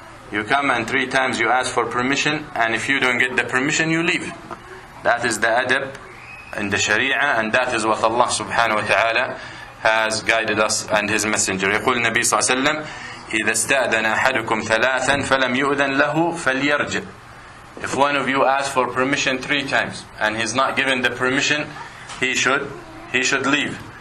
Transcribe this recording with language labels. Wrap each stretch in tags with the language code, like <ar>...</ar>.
<en>You come and 3 times you ask for permission, and if you don't get the permission, you leave. That is the adab in the Sharia, and that is what Allah subhanahu wa ta'ala has guided us and His Messenger.</en> <ar>يقول النبي صلى الله عليه وسلم: إذا استأذن أحدكم 3 فلم يؤذن له فليرجع.</ar> <en>If one of you asks for permission 3 times and he's not given the permission, he should leave.</en>